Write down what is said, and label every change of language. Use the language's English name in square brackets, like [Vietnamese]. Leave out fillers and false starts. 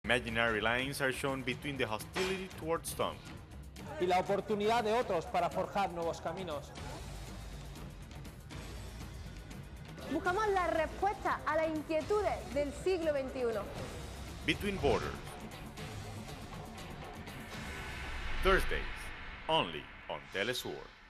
[English] Imaginary lines are shown between the hostility towards Trump [Spanish] y la oportunidad de otros para forjar nuevos caminos. Buscamos la respuesta a las inquietudes del siglo XXI. [English] between borders. Thursdays, only on teleSUR.